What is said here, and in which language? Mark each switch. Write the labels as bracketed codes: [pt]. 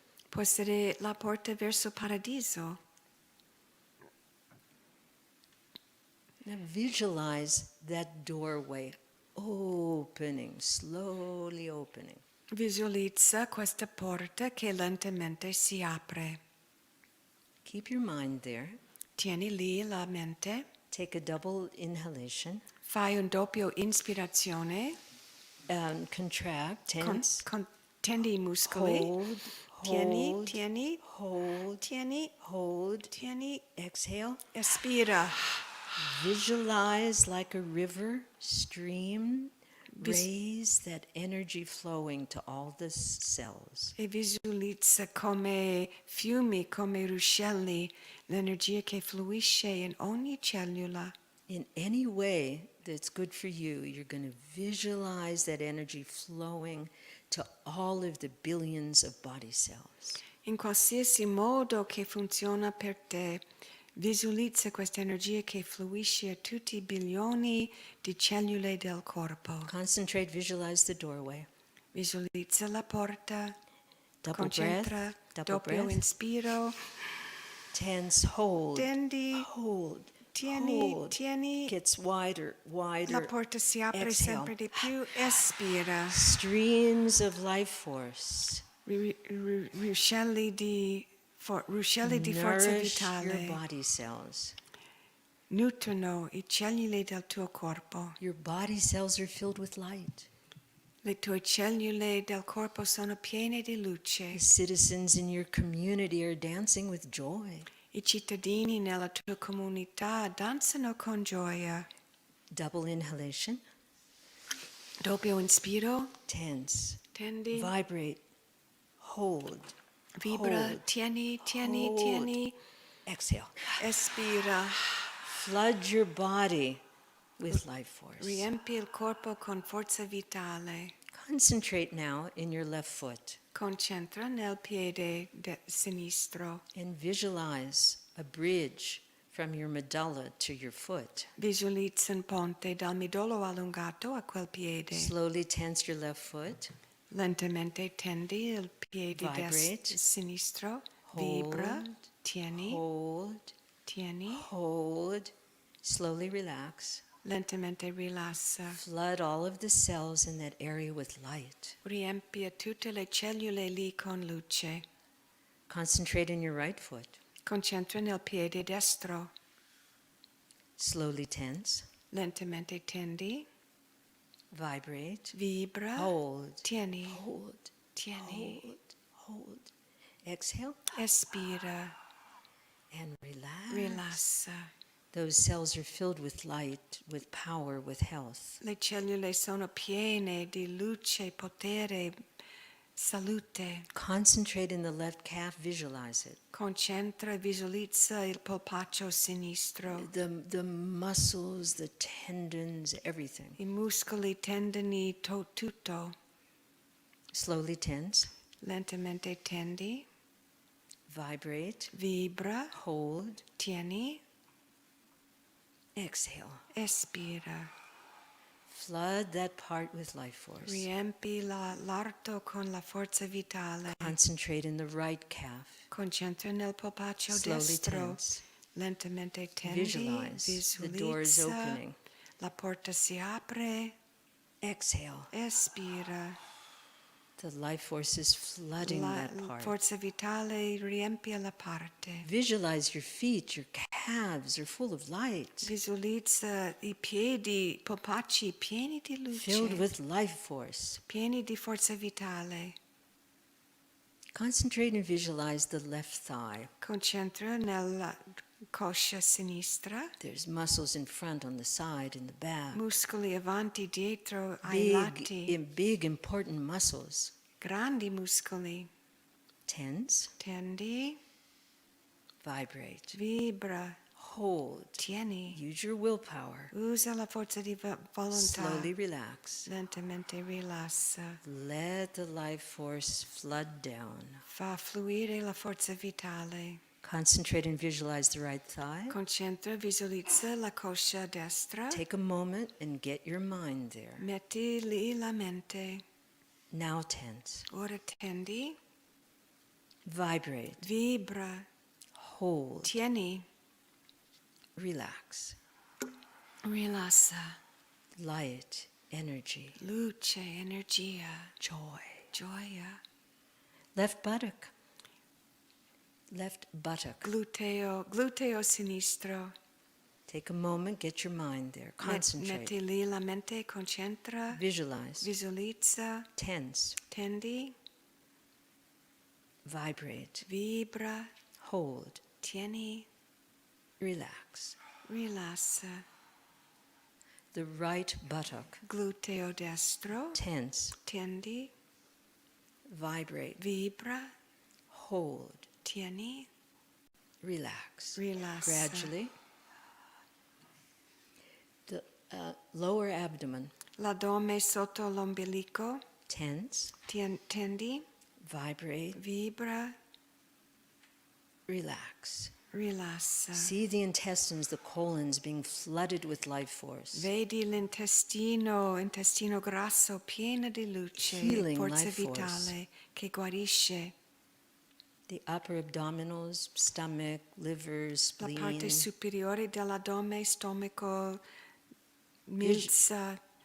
[it] Può essere la porta verso il paradiso. [en] Now visualize that doorway opening, slowly opening. [it] Visualizza questa porta che lentamente si apre. [en] Keep your mind there. [it] Tieni lì la mente, [en] Take a double inhalation. [it] fai un doppio inspirazione, [en] Contract, tense. [it] tendi i muscoli, [en] Hold, [it] tieni, [en] hold, [it] tieni, [en] hold, [it] tieni, [en] hold. [it] tieni, [en] Exhale. [it] espira. [en] Visualize like a river, stream. Raise that energy flowing to all the cells. [it] E visualizza come fiumi, come ruscelli, l'energia che fluisce in ogni cellula. [en] In any way that's good for you, you're going to visualize that energy flowing to all of the billions of body cells. [it] In qualsiasi modo che funziona per te, visualizza questa energia che fluisce a tutti i bilioni di cellule del corpo. [en] Concentrate, visualize the doorway. [it] Visualizza la porta, [en] Double [it] concentra, [en] breath, double [it] doppio [en] breath. [it] inspiro, [en] Tense, hold, [it] tendi, [en] hold, [it] tieni, [en] hold. [it] tieni. [en] Gets wider, wider. [it] La porta si apre [en] Exhale. [it] sempre di più, espira. [en] Streams of life force. [it] Ruscelli di ruscelli di forza [en] Nourish your [it] vitale [en] body cells. [it] nutrono i cellule del tuo corpo. [en] Your body cells are filled with light. [it] Le tue cellule del corpo sono piene di luce. [en] The citizens in your community are dancing with joy. [it] I cittadini nella tua comunità danzano con gioia. [en] Double inhalation. [it] Doppio inspiro, [en] Tense. [it] tendi, [en] Vibrate. Hold. [it] vibra, [en] Hold. [it] tieni, [en] Hold. [it] tieni, [en] Exhale. [it] espira. [en] Flood your body with life force. [it] Riempi il corpo con forza vitale. [en] Concentrate now in your left foot [it] Concentra nel piede sinistro. [en] and visualize a bridge from your medulla to your foot. [it] Visualizza un ponte dal midollo allungato a quel piede. [en] Slowly tense your left foot. [it] Lentamente tendi il piede [en] Vibrate. [it] sinistro. [en] Hold. [it] Vibra, tieni, [en] Hold. [it] tieni. [en] Hold. Slowly relax. [it] Lentamente rilassa. [en] Flood all of the cells in that area with light. [it] Riempia tutte le cellule lì con luce. [en] Concentrate in your right foot. [it] Concentra nel piede destro. [en] Slowly tense. [it] Lentamente tendi. [en] Vibrate. [it] Vibra. [en] Hold. [it] Tieni. [en] Hold. [it] Tieni. [en] Hold. Exhale [it] Espira. [en] and relax. [it] Rilassa. [en] Those cells are filled with light, with power, with health. [it] Le cellule sono piene di luce, potere, salute. [en] Concentrate in the left calf, visualize it. [it] Concentra e visualizza il polpaccio sinistro. [en] The muscles, the tendons, everything. [it] I muscoli, tendini, tutto. [en] Slowly tense. [it] Lentamente tendi. [en] Vibrate. [it] Vibra. [en] Hold. [it] Tieni. [en] Exhale. [it] Espira. [en] Flood that part with life force. [it] Riempi l'arto con la forza vitale. [en] Concentrate in the right calf. [it] Concentra nel polpaccio [en] Slowly [it] destro. [en] tense. [it] Lentamente tendi. [en] Visualize the door is [it] Visualizza. [en] opening. [it] La porta si apre. [en] Exhale. [it] Espira. [en] The life force is flooding [it] La [en] that part. [it] forza vitale riempie la parte. [en] Visualize your feet, your calves are full of light, [it] Visualizza i piedi, polpacci pieni di [en] filled [it] luce, [en] with life force. [it] pieni di forza vitale. [en] Concentrate and visualize the left thigh. [it] Concentra nella coscia sinistra, [en] There's muscles in front, on the side, in the back. [it] muscoli avanti, dietro, ai lati, [en] Big, important muscles. [it] grandi muscoli. [en] Tense, [it] Tendi, [en] vibrate, [it] vibra, [en] hold. [it] tieni. [en] Use your willpower. [it] Usa la forza di volontà. [en] Slowly relax. [it] Lentamente rilassa. [en] Let the life force flood down. [it] Fa fluire la forza vitale. [en] Concentrate and visualize the right thigh. [it] Concentra, visualizza la coscia destra. [en] Take a moment and get your mind there. [it] Metti lì la mente. [en] Now tense. [it] Ora tendi. [en] Vibrate. [it] Vibra. [en] Hold. [it] Tieni. [en] Relax. [it] Rilassa. [en] Light. Energy. [it] Luce, energia. [en] Joy. [it] Gioia. [en] Left buttock. Left buttock. [it] Gluteo sinistro. [en] Take a moment, get your mind there. Concentrate. [it] Metti lì la mente, concentra. [en] Visualize. [it] Visualizza. [en] Tense. [it] Tendi. [en] Vibrate. [it] Vibra. [en] Hold. [it] Tieni. [en] Relax. [it] Rilassa. [en] The right buttock. [it] Gluteo destro. [en] Tense. [it] Tendi. [en] Vibrate. [it] Vibra. [en] Hold. [it] Tieni. [en] Relax. [it] Rilassa. [en] Gradually. The lower abdomen. [it] L'addome sotto l'ombelico. [en] Tense. [it] Tendi. [en] Vibrate. [it] Vibra. [en] Relax. [it] Rilassa. [en] See the intestines, the colons being flooded with life force. [it] Vedi intestino grasso pieno di luce, [en] Healing [it] forza [en] life force. [it] vitale che guarisce. [en] The upper abdominals, stomach, liver, [it] La parte superiore dell'addome, stomaco, milza,